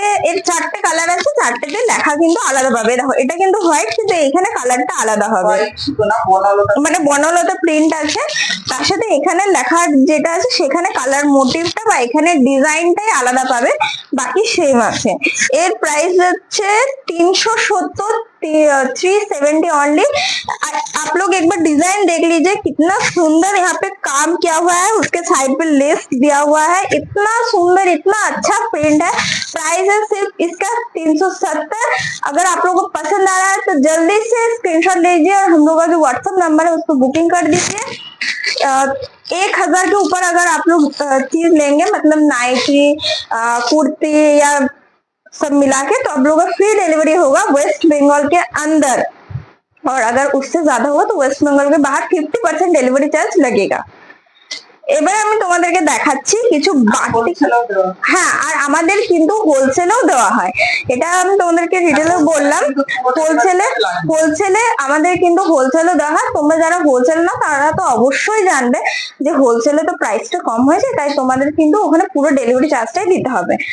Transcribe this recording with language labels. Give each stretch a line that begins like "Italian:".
Bangla: এর 4টে কালার আছে, 4টেতে লেখা কিন্তু আলাদা পাবে। দেখো এটা কিন্তু হোয়াইট, কিন্তু এখানে কালারটা আলাদা হবে, মানে বনলতা প্রিন্ট আছে, তার সাথে এখানে লেখা যেটা আছে সেখানে কালার মোটিভটা বা এখানে ডিজাইনটাই আলাদা পাবে, বাকি সেম আছে। এর প্রাইস হচ্ছে 370, 370 ओनली।
Hindi: आप लोग एक बार डिजाइन देख लीजिए, कितना सुंदर यहाँ पे काम किया हुआ है, उसके साइड पे लेस दिया हुआ है, इतना सुंदर, इतना अच्छा प्रिंट है। प्राइस है सिर्फ इसका 370। अगर आप लोगों को पसंद आ रहा है तो जल्दी से स्क्रीनशॉट लीजिए और हम लोग का जो व्हाट्सएप नंबर है उसको बुकिंग कर दीजिए। 1000 के ऊपर अगर आप लोग चीज लेंगे, मतलब नाइटी, कुर्ती या सब मिला के, तो आप लोगों का फ्री डिलीवरी होगा वेस्ट बंगाल के अंदर, और अगर उससे ज्यादा होगा तो वेस्ट बंगाल के बाहर 50% डिलीवरी चार्ज लगेगा।
Bangla: এবার আমি তোমাদেরকে দেখাচ্ছি কিছু বাটিক। হ্যাঁ, আর আমাদের কিন্তু হোলসেলেও দেওয়া হয়, এটা আমি তোমাদেরকে রিটেলও বললাম। হোলসেলে আমাদের কিন্তু হোলসেলও দেওয়া হয়। তোমরা যারা হোলসেল না তারা তো অবশ্যই জানবে যে হোলসেলে তো প্রাইসটা কম হয়েছে, তাই তোমাদের কিন্তু ওখানে পুরো ডেলিভারি চার্জটাই দিতে হবে।